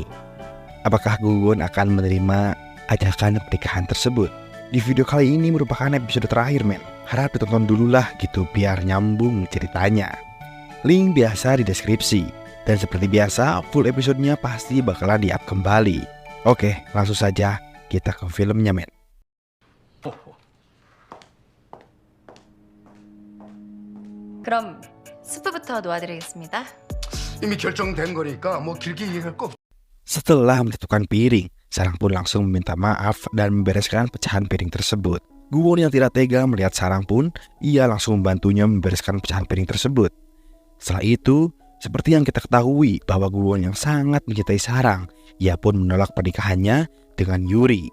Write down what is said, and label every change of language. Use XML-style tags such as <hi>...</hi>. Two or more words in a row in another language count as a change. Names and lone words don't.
<id>Apakah Kwon akan menerima ajakan pernikahan tersebut? Di video kali ini merupakan episode terakhir men. Harap ditonton dulu lah gitu biar nyambung ceritanya. Link biasa di deskripsi. Dan seperti biasa full episodenya pasti bakalan di-up kembali. Oke, langsung saja kita ke filmnya men.</id> <ko>그럼 스프부터 놓아드리겠습니다. 이미 결정된 거니까 뭐 길게 얘기할 거.</ko> <id>Setelah menjatuhkan piring, Sarang pun langsung meminta maaf dan membereskan pecahan piring tersebut. Kwon yang tidak tega melihat Sarang pun, ia langsung membantunya membereskan pecahan piring tersebut. Setelah itu, seperti yang kita ketahui bahwa Kwon yang sangat mencintai Sarang, ia pun menolak pernikahannya dengan Yuri.</id>